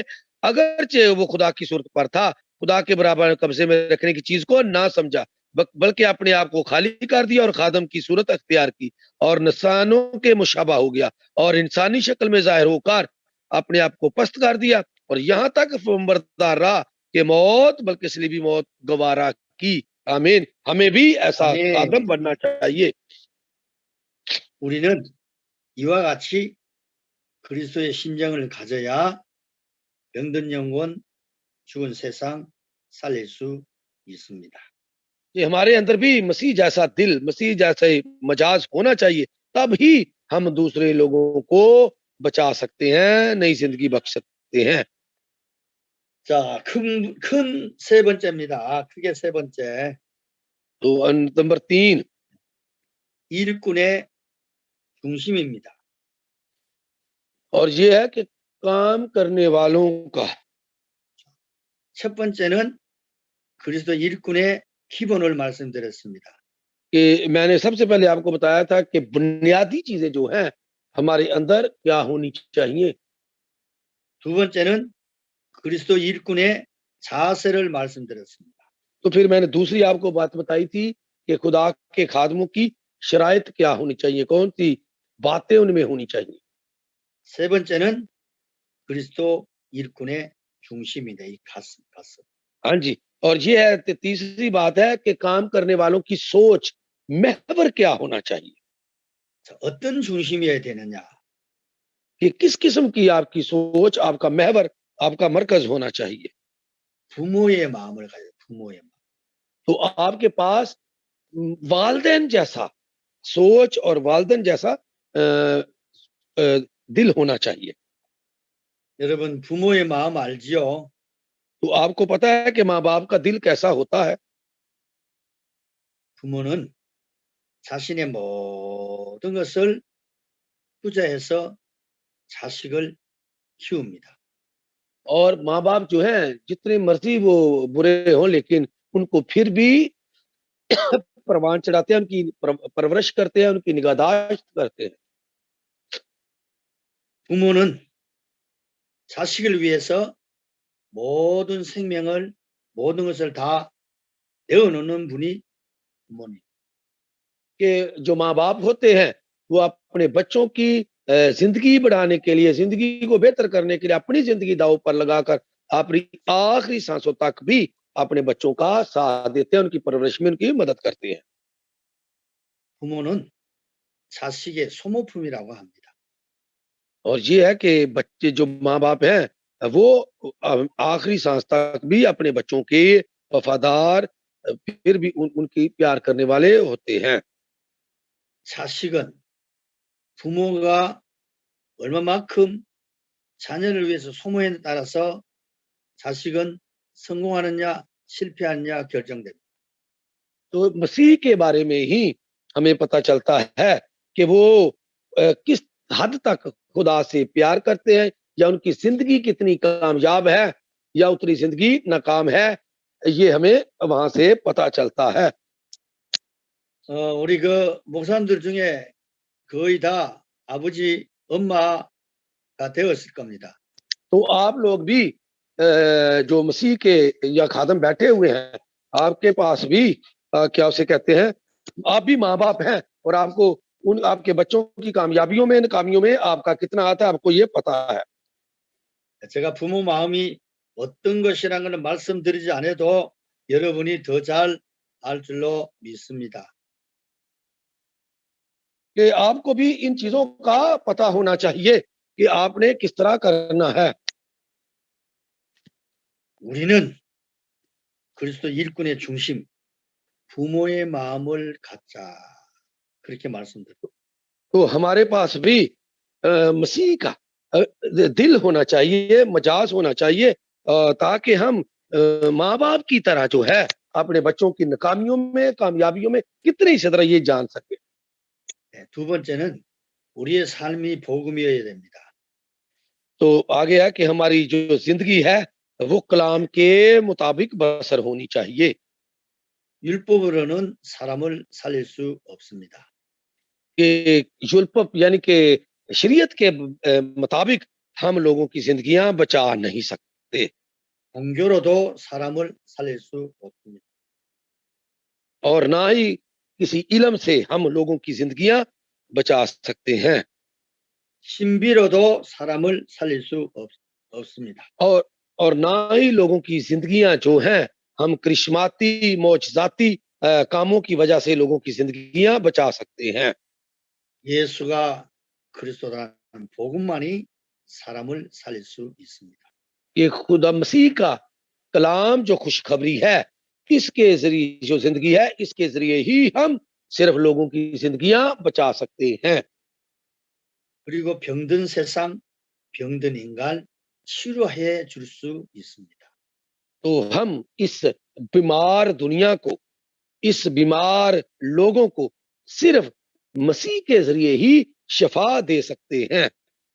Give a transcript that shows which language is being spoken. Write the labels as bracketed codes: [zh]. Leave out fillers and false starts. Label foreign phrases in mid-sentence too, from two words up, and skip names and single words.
[ur] اگرچہ وہ خدا کی صورت پر تھا، خدا کے برابر قبضے میں رکھنے کی چیز کو نہ سمجھا، بلکہ اپنے آپ کو خالی کر دیا اور خادم کی صورت اختیار کی اور انسانوں کے مشابہ ہو گیا اور انسانی شکل میں ظاہر ہو کر اپنے آپ کو پست کر دیا اور یہاں تک بردار رہا کہ موت، بلکہ صلیبی موت گوارا کی. आमीन। ہمیں بھی ایسا خادم بننا چاہیے. [ko] 우리는 이와 같이 그리스도의 심정을 가져야 병든 영혼, 죽은 세상 살릴 수 있습니다. [ur] کہ ہمارے اندر بھی مسیح جیسا دل، مسیح جیسے مزاج ہونا چاہیے، تب ہی ہم دوسرے لوگوں کو بچا سکتے ہیں، نئی زندگی بخش سکتے ہیں. [ko] 자, 큰 세 번째입니다. 크게 세 번째. [ur] تو نمبر 3 [ko] 일꾼의 중심입니다. [ur] اور یہ ہے کہ کام کرنے والوں کا [ko] 첫 번째는 그리스도 일꾼의 기본을 말씀드렸습니다. [ur] کہ میں نے سب سے پہلے آپ کو بتایا تھا کہ بنیادی چیزیں جو ہیں ہمارے اندر کیا ہونی چاہئیں. [ko] 두 번째는 그리스도 일꾼의 자세를 말씀드렸습니다. [ur] تو پھر میں نے دوسری آپ کو بات بتائی تھی کہ خدا کے خادموں کی شرائط کیا ہونی چاہئیں، کون سی باتیں ان میں ہونی چاہئیں. [ko] 세 번째는 그리스도 일꾼의 중심이다. 이 가슴. [ur] ہاں جی، اور یہ ہے تیسری بات ہے کہ کام کرنے والوں کی سوچ محور کیا ہونا چاہیے, [ko] 자, 어떤 중심이어야 되느냐? [ur] کہ کس قسم کی آپ کی سوچ، آپ کا محور، آپ کا مرکز ہونا چاہیے. [ko] 부모의 마음을 가져요. 부모의 마음. [ur] تو آپ کے پاس والدین جیسا سوچ اور والدین جیسا دل ہونا چاہیے. [ko] 여러분 부모의 마음 알지요? [ur] تو آپ کو پتا ہے کہ ماں باپ کا دل کیسا ہوتا ہے. [ko] 부모는 자신의 모든 것을 투자해서 자식을 키웁니다. [ur] اور ماں باپ جو ہے جتنے مرضی وہ برے ہوں لیکن ان کو پھر بھی پروان چڑھاتے ہیں، ان کی پرورش کرتے ہیں، ان کی نگہداشت کرتے ہیں. [ko] 부모는 자식을 위해서 모든 생명을 모든 것을 다 내어놓는 분이 부모님. [ur] کہ جو ماں باپ ہوتے ہیں وہ اپنے بچوں کی زندگی بڑھانے کے لیے، زندگی کو بہتر کرنے کے لیے اپنی زندگی داؤ پر لگا کر اپنی آخری سانسوں تک بھی اپنے بچوں کا ساتھ دیتے ہیں، ان کی پرورش میں ان کی مدد کرتے ہیں. [ko] 부모는 자식의 소모품이라고 합니다. [ur] اور یہ ہے کہ بچے جو ماں باپ ہیں وہ آخری سانس تک بھی اپنے بچوں کے وفادار، پھر بھی ان کی پیار کرنے والے ہوتے ہیں. [ko] 자식은 부모가 얼마만큼 자녀를 위해서 소모에 따라서 자식은 성공하느냐 실패하느냐 결정됩니다. [ur] تو مسیح کے بارے میں ہی ہمیں پتا چلتا ہے کہ وہ کس حد تک خدا سے پیار کرتے ہیں، یا ان کی زندگی کتنی کامیاب ہے یا اتنی زندگی ناکام ہے، یہ ہمیں وہاں سے پتا چلتا ہے. [ko] 우리 그 목사님들 중에 거의 다 아버지 엄마가 되었을 겁니다. [ur] تو آپ لوگ بھی جو مسیح کے یا خادم بیٹھے ہوئے ہیں، آپ کے پاس بھی کیا اسے کہتے ہیں، آپ بھی ماں باپ ہیں اور آپ کو ان آپ کے بچوں کی کامیابیوں میں، ناکامیوں میں آپ کا کتنا ہاتھ ہے، آپ کو یہ پتا ہے. [ko] 제가 부모 마음이 어떤 것이라는 것을 말씀드리지 않아도 여러분이 더 잘 알 줄로 믿습니다. [ur] کہ آپ کو بھی ان چیزوں کا پتا ہونا چاہیے کہ آپ نے کس طرح کرنا ہے. [ko] 우리는 그리스도 일꾼의 중심, 부모의 마음을 갖자. 그렇게 말씀드립니다. [ur] تو ہمارے پاس بھی مسیح کا دل ہونا چاہیے، مزاج ہونا چاہیے، تاکہ ہم ماں باپ کی طرح جو ہے اپنے بچوں کی ناکامیوں میں، کامیابیوں میں کتنے ہی طرح یہ جان سکے. [ko] 두 번째는 우리의 삶이 복음이어야 됩니다. [ur] تو آگے ہے کہ ہماری جو زندگی ہے وہ کلام کے مطابق بسر ہونی چاہیے. [ko] 율법으로는 사람을 살릴 수 없습니다. [ur] کہ یولپ یعنی کہ شریعت کے مطابق ہم لوگوں کی زندگیاں بچا نہیں سکتے, [ko] 종교로도 사람을 살릴 수 없습니다. [ur] اور نہ ہی کسی علم سے ہم لوگوں کی زندگیاں بچا سکتے ہیں, [ko] 신비로도 사람을 살릴 수 없습니다. [ur] اور نہ ہی لوگوں کی زندگیاں جو ہیں ہم کرشماتی معجزاتی کاموں کی وجہ سے لوگوں کی زندگیاں بچا سکتے ہیں. [ko] 예수가 그리스도라는 복음만이 사람을 살릴 수 있습니다. [ur] یہ خدا مسیح کا کلام جو خوشخبری ہے، اس کے ذریعے جو زندگی ہے، اس کے ذریعے ہی ہم صرف لوگوں کی زندگیاں بچا سکتے ہیں. [ko] 그리고 병든 세상, 병든 인간 치료해 줄 수 있습니다. [ur] تو ہم اس بیمار دنیا کو، اس بیمار لوگوں کو صرف مسیح کے ذریعے ہی شفا دے سکتے ہیں.